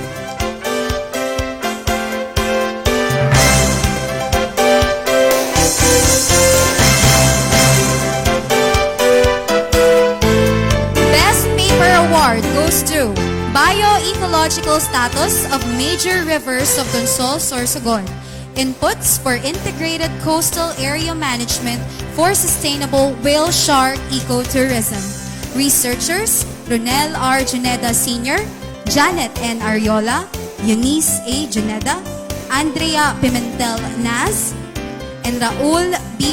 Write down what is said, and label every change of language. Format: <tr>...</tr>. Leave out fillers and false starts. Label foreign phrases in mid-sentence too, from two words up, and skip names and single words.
<en>Best Paper Award goes to Bioecological Status of Major Rivers of Consol, Sorsogon. Inputs for Integrated Coastal Area Management for Sustainable Whale Shark Ecotourism. Researchers Ronel R. Juneda Sr., Janet N. Ariola, Eunice A. Juneda, Andrea Pimentel Naz, and Raul B.</en>